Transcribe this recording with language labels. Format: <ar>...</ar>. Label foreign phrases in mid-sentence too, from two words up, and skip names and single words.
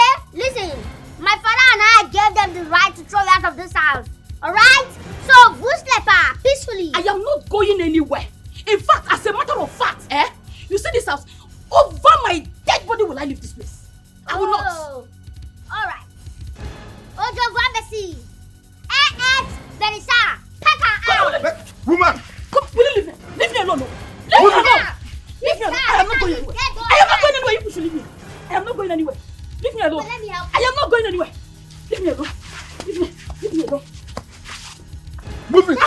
<en>My father and I gave them them the right to throw you out of this house. Alright? So, Buslepa, peacefully. I am not going anywhere. In fact, as a matter of fact, you see this house, over my dead body will I leave this place. I will not. Alright. Ojo Gwambesi. Berisa. Paka out. Woman! Come, will you leave me? Leave me alone. Leave me alone. Leave me alone. I am not going anywhere. I am not going anywhere. You should leave me. I am not going anywhere. Leave me alone. Let me help. I am not going anywhere. Leave me alone. Leave me alone. Move it!</en>